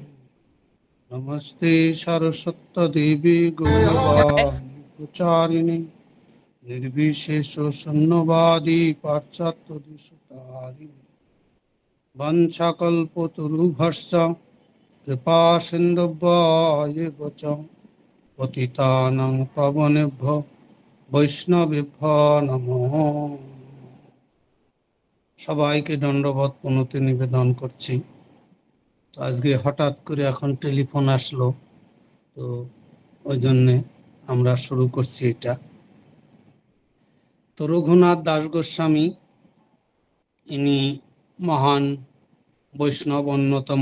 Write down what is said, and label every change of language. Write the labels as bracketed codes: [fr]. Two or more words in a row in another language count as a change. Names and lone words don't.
[sa] नमस्ते सरस्वती देवी गौरवाणी प्रचारिणे निर्विशेष शून्यवादी पाश्चात्य देशतारिणे। वंशकल्पतरुभ्यश्च कृपा सिन्धुभ्येव च पतितानां पावनेभ्यो বৈষ্ণবেভ্যো নমঃ। [bn] সবাইকে দণ্ডবত প্রণতি নিবেদন করছি। তো আজকে হঠাৎ করে এখন টেলিফোন আসলো, তো ওই জন্যে আমরা শুরু করছি এটা। তো রঘুনাথ দাস গোস্বামী ইনি মহান বৈষ্ণব অন্যতম।